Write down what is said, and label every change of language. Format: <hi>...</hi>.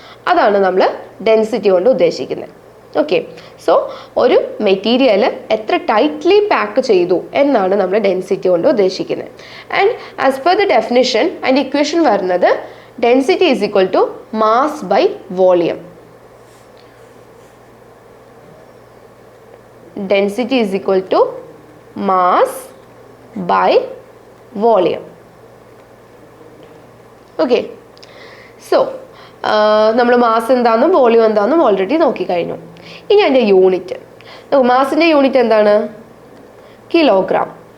<ml>അതാണ് നമ്മൾ ഡെൻസിറ്റി കൊണ്ട് ഉദ്ദേശിക്കുന്നത്. ഓക്കെ, സോ ഒരു മെറ്റീരിയൽ എത്ര ടൈറ്റ്ലി പാക്ക് ചെയ്തു എന്നാണ് നമ്മൾ ഡെൻസിറ്റി കൊണ്ട് ഉദ്ദേശിക്കുന്നത്.</ml> <en>and as per the definition</en> <ml>അതിൻ്റെ ഇക്വേഷൻ വരുന്നത്</ml> <en>Density is equal to mass by volume. Density is equal to mass by volume.</en> <ml>Okay, so നമ്മൾ മാസ് എന്താണെന്നും വോളിയം എന്താണെന്നും ഓൾറെഡി നോക്കിക്കഴിഞ്ഞു. ഇനി അതിൻ്റെ യൂണിറ്റ്, മാസിൻ്റെ യൂണിറ്റ് എന്താണ്? കിലോഗ്രാം.</ml>